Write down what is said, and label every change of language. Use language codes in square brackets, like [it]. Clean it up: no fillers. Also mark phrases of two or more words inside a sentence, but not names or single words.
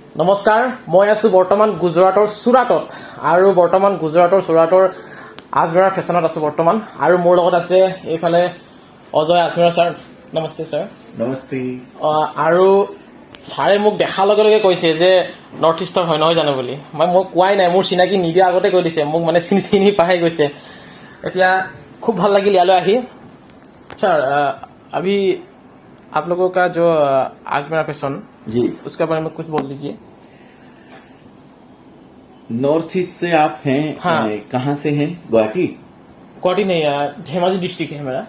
[as] নমস্কাৰ, মই আছো বৰ্তমান গুজৰাটৰ চুৰাটত আৰু বৰ্তমান গুজৰাটৰ চুৰাটৰ আজমেৰা ফেশ্বনত আছো বৰ্তমান আৰু মোৰ লগত আছে এইফালে অজয় আজমেৰা ছাৰ। নমস্তে ছাৰ। নমস্তে। আৰু ছাৰে মোক দেখাৰ লগে লগে কৈছে যে নৰ্থ ইষ্টৰ হয় নহয় জানো বুলি। মই কোৱাই নাই, মোৰ চিনাকি নিদিয়া আগতে কৈ দিছে, মোক মানে চিনি পাই গৈছে। এতিয়া খুব ভাল লাগিল ইয়ালৈ আহি। [hi] सर अभी आप लोगों का जो आजमेरा फैशन जी, उसके बारे में कुछ बोल दीजिए। नॉर्थ ईस्ट से आप हैं? हाँ। कहाँ से हैं? गुवाहाटी? गुवाहाटी नहीं, धेमाजी डिस्ट्रिक्ट है मेरा।